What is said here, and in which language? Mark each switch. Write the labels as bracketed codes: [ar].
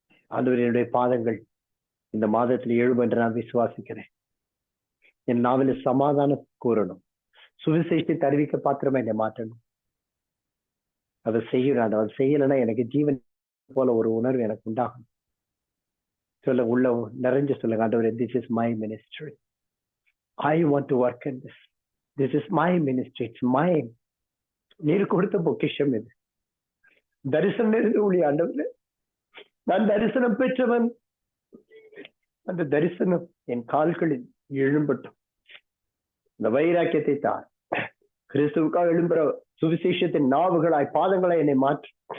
[ta] ஆண்டவர் என்னுடைய பாதங்கள் இந்த மாதத்தில் எழும் என்று நான் விசுவாசிக்கிறேன். என் நாவில சமாதானம் கூறணும், சுவிசேஷத்தை தெரிவிக்க பாத்திரமா என்னை மாற்றணும். அதை செய்யறான். அதை செய்யலைன்னா எனக்கு ஜீவன் போல ஒரு உணர்வு எனக்கு உண்டாகும். சொல்ல உள்ள நிறைஞ்சு சொல்லுங்க, ஆண்டவரே [en] this is my ministry, I want to work in this is my ministry, it's mine. [ta] நீர் கொடுத்த பொக்கிஷம் இது. தரிசனம் இருந்து ஊழிய ஆண்டவரே, நான் தரிசனம் பெற்றவன். அந்த தரிசனம் என் கால்களில் எழும்பட்டும். இந்த வைராக்கியத்தை தார். கிறிஸ்துவுக்காக எழும்புற சுவிசேஷத்தின் நாவுகளாய் பாதங்களாய் என்னை மாற்று.